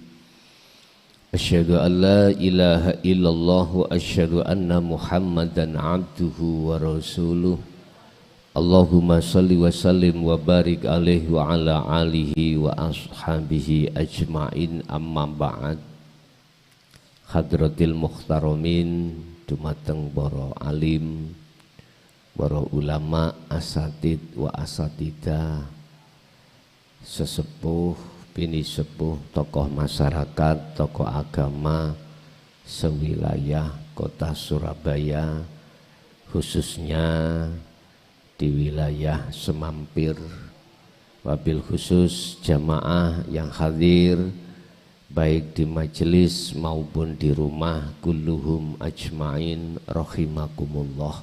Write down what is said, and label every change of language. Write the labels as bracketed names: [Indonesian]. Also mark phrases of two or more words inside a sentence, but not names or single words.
[Arabic] أشهد أن لا إله إلا الله وأشهد أن محمدا عبده ورسوله. اللهم صل وسلم وبارك عليه وعلى آله وأصحابه أجمعين، أما بعد. حضرات المحترمين, [Javanese] dumateng para alim, para ulama, [Arabic] أساتيذ وأساتيذة, [Javanese] sesepuh, bini sepuh, [Indonesian] tokoh masyarakat, tokoh agama sewilayah kota Surabaya, khususnya di wilayah Semampir, [Arabic] وبالخصوص [Indonesian] jamaah yang hadir baik di majelis maupun di rumah, [Arabic] كلهم أجمعين رحمكم الله.